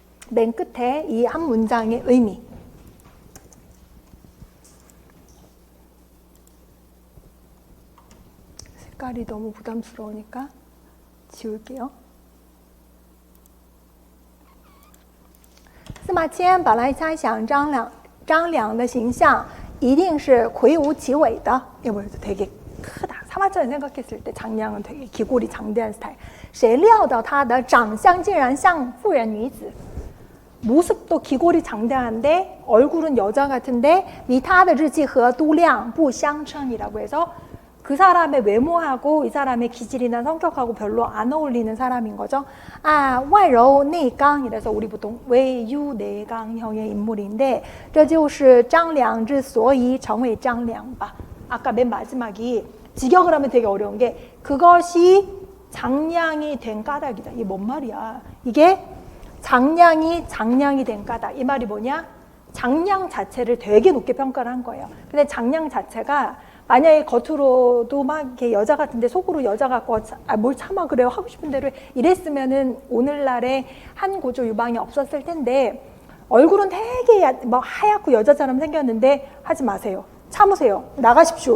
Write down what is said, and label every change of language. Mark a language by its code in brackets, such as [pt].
[ko] 맨 끝에 이 한 문장의 의미. 색깔이 너무 부담스러우니까 지울게요. [zh] 司马迁本来猜想张良的形象一定是魁梧其伟的. [ko] 이거 되게 크다. 사마천이 생각했을 때 장량은 되게 기골이 장대한 스타일. [zh] 谁料到他的长相竟然像妇人女子. [ko] 모습도 기골이 장대한데 얼굴은 여자 같은데 [zh] 与他的志气和度量不相称 [ko] 이라고 해서 그 사람의 외모하고 이 사람의 기질이나 성격하고 별로 안 어울리는 사람인 거죠. 아, 外柔内刚 이래서 우리 보통 외유내강형의 인물인데 [zh] 这就是张良之所以成为张良吧. [ko] 아까 맨 마지막이 직역을 하면 되게 어려운 게 그것이 장량이 된 까닭이다. 이게 뭔 말이야? 이게 장량이 된 까닭. 이 말이 뭐냐? 장량 자체를 되게 높게 평가를 한 거예요. 근데 장량 자체가 만약에 겉으로도 막 이렇게 여자 같은데 속으로 여자 같고 뭘 참아 그래요 하고 싶은 대로 이랬으면은 오늘날에 한 고조 유방이 없었을 텐데 얼굴은 되게 뭐 하얗고 여자처럼 생겼는데 하지 마세요. 참으세요. 나가십시오.